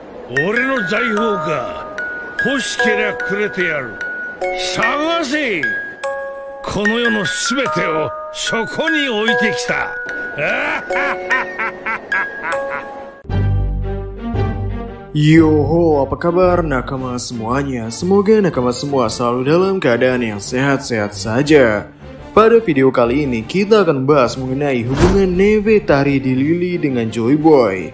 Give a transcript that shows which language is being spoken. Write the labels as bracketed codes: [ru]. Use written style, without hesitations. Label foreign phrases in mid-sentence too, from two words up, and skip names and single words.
[ja] 俺の財宝か。欲しけりゃくれてやる。探せ。この世のすべてをそこに置いてきた。 [id] Yoho, apa kabar nakama semuanya? Semoga nakama semua selalu dalam keadaan yang sehat-sehat saja. Pada video kali ini kita akan membahas mengenai hubungan Nefertari di Lily dengan Joy Boy.